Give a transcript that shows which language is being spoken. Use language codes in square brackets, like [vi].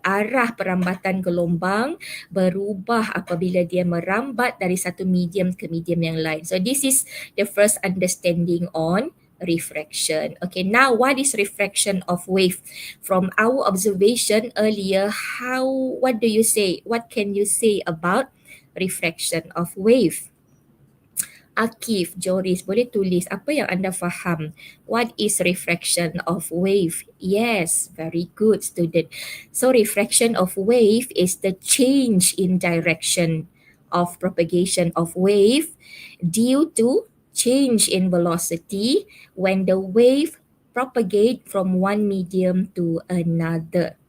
[ms] Arah perambatan gelombang berubah apabila dia merambat dari satu medium ke medium yang lain. [en] So this is the first understanding on refraction. Okay, now what is refraction of wave? From our observation earlier, what do you say? What can you say about refraction of wave? [ms] Akif, Joris, boleh tulis apa yang anda faham. [en] What is refraction of wave? Yes, very good, student. So refraction of wave is the change in direction of propagation of wave due to change in velocity when the wave propagate from one medium to another.